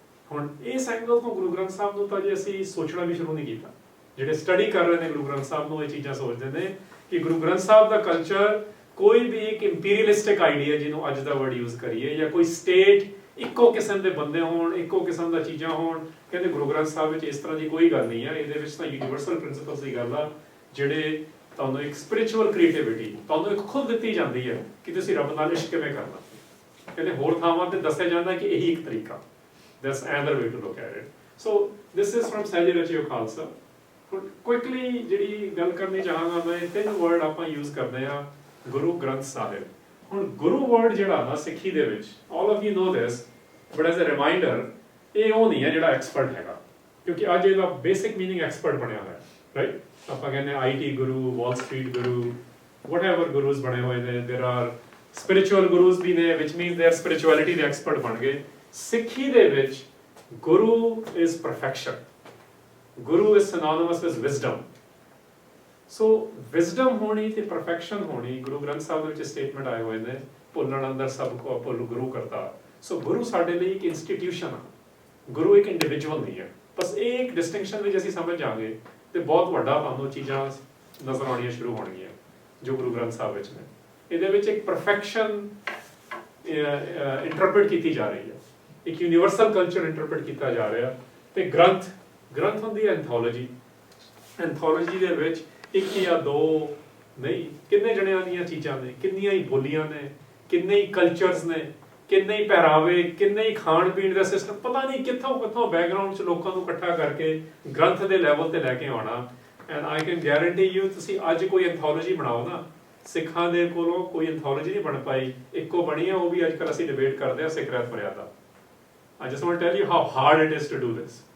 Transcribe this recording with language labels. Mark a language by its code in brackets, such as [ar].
[pa] ਹੁਣ ਇਸ ਐਂਗਲ ਤੋਂ ਗੁਰੂ ਗ੍ਰੰਥ ਸਾਹਿਬ ਨੂੰ ਤਾਂ ਜੇ ਅਸੀਂ ਸੋਚਣਾ ਵੀ ਸ਼ੁਰੂ ਨਹੀਂ ਕੀਤਾ, ਜਿਹੜੇ ਸਟੱਡੀ ਕਰ ਰਹੇ ਨੇ ਗੁਰੂ ਗ੍ਰੰਥ ਸਾਹਿਬ ਨੂੰ ਇਹ ਚੀਜ਼ਾਂ ਸੋਚਦੇ ਨੇ ਕਿ ਗੁਰੂ ਗ੍ਰੰਥ ਸਾਹਿਬ ਦਾ ਕਲਚਰ ਕੋਈ ਵੀ ਇੱਕ ਇੰਪੀਰੀਅਲਿਸਟਿਕ ਆਈਡੀਆ ਜਿਹਨੂੰ ਅੱਜ ਦਾ ਵਰਡ ਯੂਜ਼ ਕਰੀਏ, ਜਾਂ ਕੋਈ ਸਟੇਟ ਇੱਕੋ ਕਿਸਮ ਦੇ ਬੰਦੇ ਹੋਣ, ਇੱਕੋ ਕਿਸਮ ਦਾ ਚੀਜ਼ਾਂ ਹੋਣ, ਕਹਿੰਦੇ ਗੁਰੂ ਗ੍ਰੰਥ ਸਾਹਿਬ ਵਿੱਚ ਇਸ ਤਰ੍ਹਾਂ ਦੀ ਕੋਈ ਗੱਲ ਨਹੀਂ ਹੈ। ਇਹਦੇ ਵਿੱਚ ਤਾਂ ਯੂਨੀਵਰਸਲ ਪ੍ਰਿੰਸੀਪਲਸ ਦੀ ਗੱਲ ਆ, ਜਿਹੜੇ ਤੁਹਾਨੂੰ ਇੱਕ ਸਪਿਰਿਚੁਅਲ ਕ੍ਰੀਏਟੀਵਿਟੀ ਤੁਹਾਨੂੰ ਇੱਕ ਖੁਦ ਦਿੱਤੀ ਜਾਂਦੀ ਹੈ ਕਿ ਤੁਸੀਂ ਰੱਬ ਨਾਲ ਇਸ਼ਕ ਕਿਵੇਂ ਕਰਨਾ। ਕਹਿੰਦੇ ਹੋਰ ਥਾਵਾਂ ਤੇ ਦੱਸਿਆ ਜਾਂਦਾ ਕਿ ਇਹੀ ਇੱਕ ਤਰੀਕਾ। [en] That's another way to look at it. So this is from Sahaj Rachio Khalsa. [pa] ਕੁਇਕਲੀ ਜਿਹੜੀ ਗੱਲ ਕਰਨੀ ਚਾਹਾਂਗਾ ਮੈਂ, ਤਿੰਨ ਵਰਡ ਆਪਾਂ ਯੂਜ਼ ਕਰਦੇ ਹਾਂ ਗੁਰੂ ਗ੍ਰੰਥ ਸਾਹਿਬ। ਹੁਣ ਗੁਰੂ ਵਰਡ ਜਿਹੜਾ ਨਾ ਸਿੱਖੀ ਦੇ ਵਿੱਚ, [en] all of you know this, but as a reminder, [pa] ਇਹ ਉਹ ਨਹੀਂ ਹੈ ਜਿਹੜਾ ਐਕਸਪਰਟ ਹੈਗਾ, ਕਿਉਂਕਿ ਅੱਜ ਇਹਦਾ ਬੇਸਿਕ ਮੀਨਿੰਗ ਐਕਸਪਰਟ ਬਣਿਆ ਹੋਇਆ, ਰਾਈਟ। ਆਪਾਂ ਕਹਿੰਦੇ IT Guru, Wall Street Guru, whatever ਗੁਰੂਜ਼ ਬਣੇ ਹੋਏ ਨੇ, [en] there are spiritual [pa] ਗੁਰੂਜ਼ ਵੀ ਨੇ, [en] which means they are spirituality [pa] ਦੇ ਐਕਸਪਰਟ ਬਣ ਗਏ। ਸਿੱਖੀ ਦੇ ਵਿੱਚ ਗੁਰੂ [en] is perfection, [pa] Guru [en] is synonymous with wisdom. [pa] So wisdom ਹੋਣੀ ਤੇ ਪਰਫੈਕਸ਼ਨ ਹੋਣੀ, ਗੁਰੂ ਗ੍ਰੰਥ ਸਾਹਿਬ ਦੇ ਵਿੱਚ ਸਟੇਟਮੈਂਟ ਆਏ ਹੋਏ ਨੇ, ਭੁੱਲਣ ਅੰਦਰ ਸਭ ਕੋ ਭੁੱਲ ਗੁਰੂ ਕਰਤਾ। ਸੋ ਗੁਰੂ ਸਾਡੇ ਲਈ ਇੱਕ ਇੰਸਟੀਟਿਊਸ਼ਨ ਆ, ਗੁਰੂ ਇੱਕ ਇੰਡੀਵਿਜੂਅਲ ਨਹੀਂ ਹੈ। ਬਸ ਇਹ ਇੱਕ ਡਿਸਟਿੰਕਸ਼ਨ ਵਿੱਚ ਅਸੀਂ ਸਮਝ ਜਾਵਾਂਗੇ ਤੇ ਬਹੁਤ ਵੱਡਾ ਤੁਹਾਨੂੰ ਚੀਜ਼ਾਂ ਨਜ਼ਰ ਆਉਣੀਆਂ ਸ਼ੁਰੂ ਹੋਣਗੀਆਂ ਜੋ ਗੁਰੂ ਗ੍ਰੰਥ ਸਾਹਿਬ ਵਿੱਚ ਨੇ। ਇਹਦੇ ਵਿੱਚ ਇੱਕ ਪਰਫੈਕਸ਼ਨ ਇੰਟਰਪ੍ਰੀਟ ਕੀਤੀ ਜਾ ਰਹੀ ਹੈ, ਇੱਕ ਯੂਨੀਵਰਸਲ ਕਲਚਰ ਇੰਟਰਪ੍ਰੀਟ ਕੀਤਾ ਜਾ ਰਿਹਾ। ਤੇ ਗ੍ਰੰਥ ਹੁੰਦੀ ਹੈ ਐਂਥੋਲੋਜੀ ਦੇ ਵਿੱਚ ਇੱਕ ਜਾਂ ਦੋ ਨਹੀਂ, ਕਿੰਨੇ ਜਣਿਆਂ ਦੀਆਂ ਚੀਜ਼ਾਂ ਨੇ, ਕਿੰਨੀਆਂ ਹੀ ਬੋਲੀਆਂ ਨੇ, ਕਿੰਨੇ ਹੀ ਕਲਚਰਸ ਨੇ, ਕਿੰਨੇ ਹੀ ਪਹਿਰਾਵੇ, ਕਿੰਨੇ ਹੀ ਖਾਣ ਪੀਣ ਦਾ ਸਿਸਟਮ, ਪਤਾ ਨਹੀਂ ਕਿੱਥੋਂ ਬੈਕਗ੍ਰਾਉਂਡ 'ਚ ਲੋਕਾਂ ਨੂੰ ਇਕੱਠਾ ਕਰਕੇ ਗ੍ਰੰਥ ਦੇ ਲੈਵਲ ਤੇ ਲੈ ਕੇ ਆਉਣਾ। [en] and I can guarantee you, [pa] ਤੁਸੀਂ ਅੱਜ ਕੋਈ ਐਂਥੋਲੋਜੀ ਬਣਾਓ ਨਾ, ਸਿੱਖਾਂ ਦੇ ਕੋਲੋਂ ਕੋਈ ਐਂਥੋਲੋਜੀ ਨਹੀਂ ਬਣ ਪਾਈ, ਇੱਕੋ ਬਣੀ ਆ, ਉਹ ਵੀ ਅੱਜ ਕੱਲ੍ਹ ਅਸੀਂ ਡਿਬੇਟ ਕਰਦੇ ਹਾਂ ਸਿੱਖ ਰਹਿਤ ਮਰਿਆਦਾ। [en] I just want to tell you how hard it is to do this.